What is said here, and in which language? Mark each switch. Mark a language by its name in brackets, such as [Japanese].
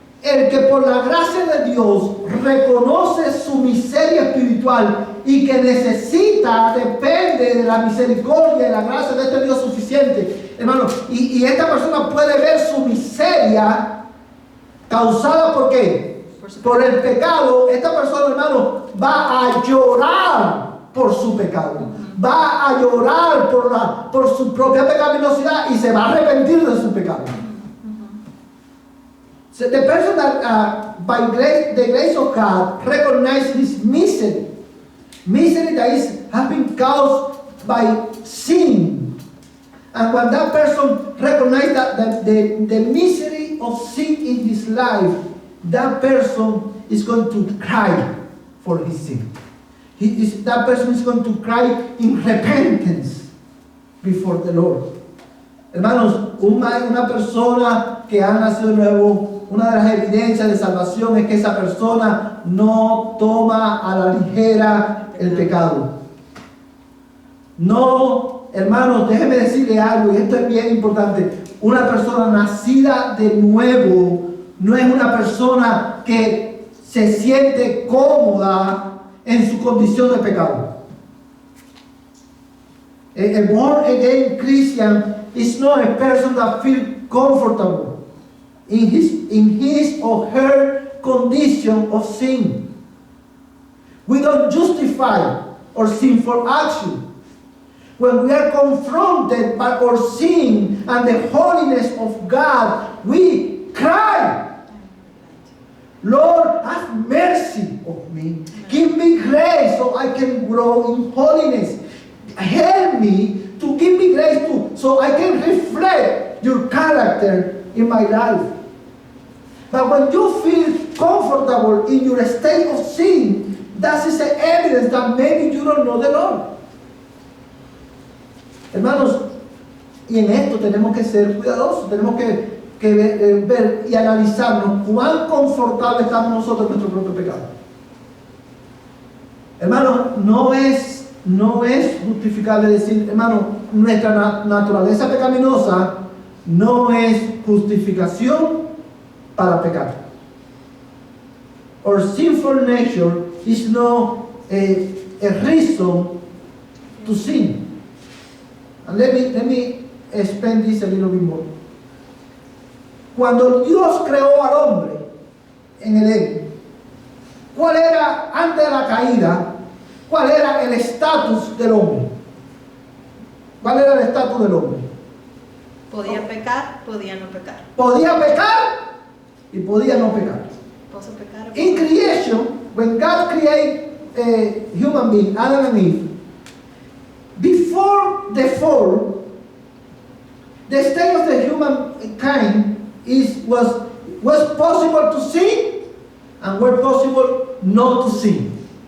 [Spanish] El que por la gracia de Dios reconoce su miseria espiritual y que necesita, depende de la misericordia y la gracia de este Dios suficiente, hermano, y esta persona puede ver su miseria causada ¿por qué? Por el pecado. Esta persona, hermano, va a llorar por su pecado, va a llorar por su propia pecaminosidad y se va a arrepentir de su pecado. [English] So the person that by the grace of God recognizes his misery that has been caused by sin, and when that person recognizes that the misery of sin in his life, that person is going to cry for his sin. That person is going to cry in repentance before the Lord. [Spanish] Hermanos, una persona que ha nacido de nuevo, una de las evidencias de salvación es que esa persona no toma a la ligera el pecado. No, hermanos, déjeme decirle algo, y esto es bien importante. Una persona nacida de nuevo no es una persona que se siente cómoda en su condición de pecado. [English] A born again Christian is not a person that feels comfortable in his or her condition of sin. We don't justify our sinful action. When we are confronted by our sin and the holiness of God, we cry, Lord, have mercy on me. Give me grace so I can grow in holiness. Help me to give me grace so I can reflect your character in my life. But when you feel comfortable in your state of sin, that is the evidence that maybe you don't know the Lord. [Spanish] Hermanos, y en esto tenemos que ser cuidadosos, tenemos que ver y analizarnos cuán confortable estamos nosotros en nuestro propio pecado. Hermanos, no es justificable decir, hermano, nuestra naturaleza pecaminosa no es justificación para pecar. [English] or sinful nature is not a reason to sin. And let me expand this a little bit more. [Spanish] Cuando Dios creó al hombre en el Edén, ¿cuál era antes de la caída? ¿Cuál era el estatus del hombre? ¿Cuál era el estatus del hombre? Podía pecar, podía no pecar. Podía pecar y podía no pecar. [Latin] Posso pecar. [English] In creation, when God created a human being, Adam and Eve, before the fall, the state of the humankind was possible to sin and were possible not to sin.